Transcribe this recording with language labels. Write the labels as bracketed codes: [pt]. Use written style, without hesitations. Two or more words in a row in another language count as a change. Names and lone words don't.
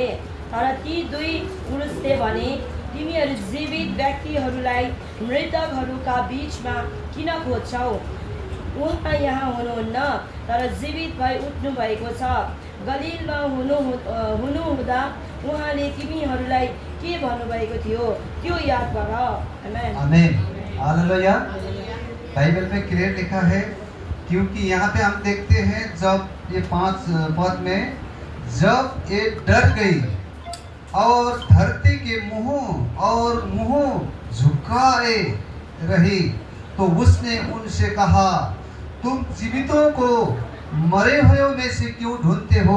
[ne] तर ती दुई पुरुषले भने, तिमीहरू जीवित व्यक्तिहरूलाई मृतकहरूका बीचमा किन खोज्छौ? उहाँ यहाँ हुनुहुन्न, तर जीवित भई उठ्नु भएको छ। गलिलमा हुनुहुँदा उहाँले तिमीहरूलाई के भन्नुभएको थियो, त्यो याद गर। आमीन। हालेलुया। [hi] बाइबल में क्लियर लिखा है, क्योंकि यहाँ पे हम देखते हैं, जब ये 5 पद में, जब ये डर गई और धरती के मुंह झुकाए रही, तो उसने उनसे कहा, तुम जीवितों को मरे हुए में से क्यों ढूंढते हो?